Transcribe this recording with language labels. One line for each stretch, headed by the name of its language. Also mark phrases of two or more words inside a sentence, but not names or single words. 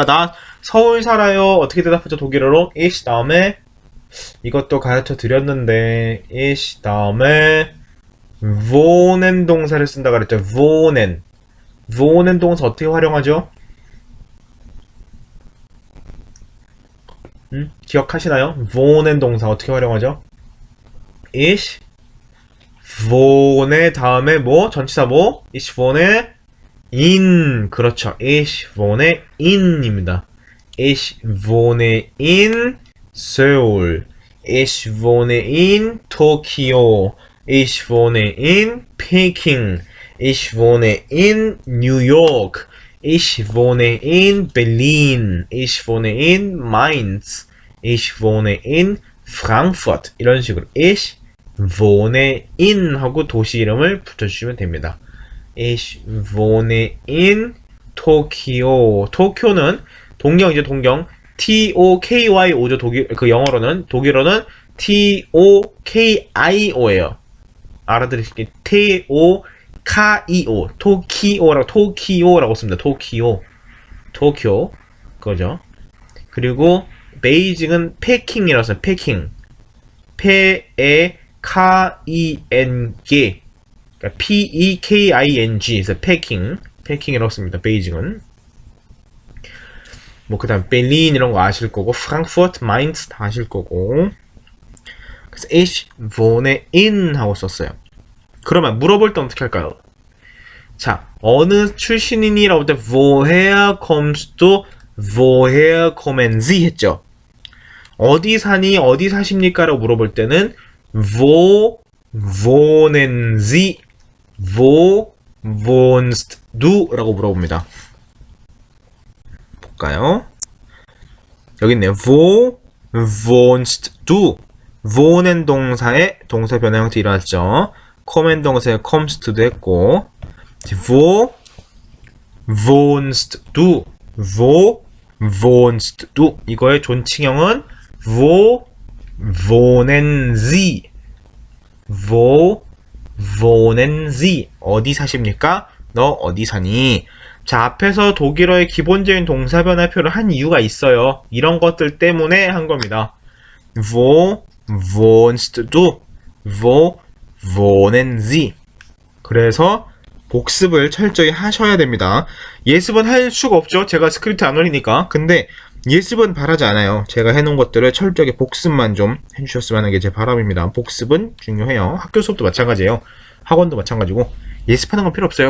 Korean: 나 서울 살아요. 어떻게 대답하죠? 독일어로 ich 다음에 이것도 가르쳐 드렸는데 ich 다음에 wohnen 동사를 쓴다 그랬죠. wohnen 동사 어떻게 활용하죠? 기억하시나요? wohnen 동사 어떻게 활용하죠?
German: ich wohne
Korean: 다음에 뭐? 전치사 뭐?
German: ich wohne in. 그렇죠. Ich wohne in입니다. Ich wohne in Seoul. Ich wohne in Tokyo. Ich wohne in Peking. Ich wohne in New York. Ich wohne in Berlin. Ich wohne in Mainz. Ich wohne in Frankfurt.
Korean: 이런 식으로
German: ich wohne in
Korean: 하고 도시 이름을 붙여주시면 됩니다.
German: Ich wohne in Tokyo.
Korean: 도쿄는 동경이죠. 동경. T-O-K-Y-O죠. 그 영어로는 독일어는 T-O-K-I-O예요. 알아들으시기 T-O-K-I-O. 토키오라고 씁니다. 도쿄. 그거죠. 그리고 베이징은 패킹이라고 써요. 패킹. P-E-K-I-N-G. 그러니까 P-E-K-I-N-G에서 패킹이라고 씁니다. 베이징은. 뭐 그다음 베를린 이런 거 아실 거고, 프랑크푸르트, 마인츠 다 아실 거고. 그래서
German: ich wohne in
Korean: 하고 썼어요. 그러면 물어볼 때 어떻게 할까요? 자, 어느 출신이니라고 할 때
German: woher kommst du, woher kommen Sie
Korean: 했죠. 어디 사니, 어디 사십니까? 라고 물어볼 때는
German: wo wohnen Sie, wo wohnst du?
Korean: 라고 물어봅니다. 볼까요? 여기 있네요.
German: wo wohnst du?
Korean: wohnen 동사의 동사 변화 형태 일어났죠. kommen 동사의 kommst도 했고,
German: wo wohnst du? wo wohnst du?
Korean: 이거의 존칭형은
German: wo wohnen Sie? wo wohnen Sie?
Korean: 어디 사십니까? 너 어디 사니? 자, 앞에서 독일어의 기본적인 동사 변화표를 한 이유가 있어요. 이런 것들 때문에 한 겁니다.
German: Wo wohnst du? Wo wohnen Sie?
Korean: 그래서 복습을 철저히 하셔야 됩니다. 예습은 할 수가 없죠. 제가 스크립트 안 올리니까. 근데 예습은 바라지 않아요. 제가 해놓은 것들을 철저하게 복습만 좀 해주셨으면 하는 게 제 바람입니다. 복습은 중요해요. 학교 수업도 마찬가지예요. 학원도 마찬가지고 예습하는 건 필요 없어요.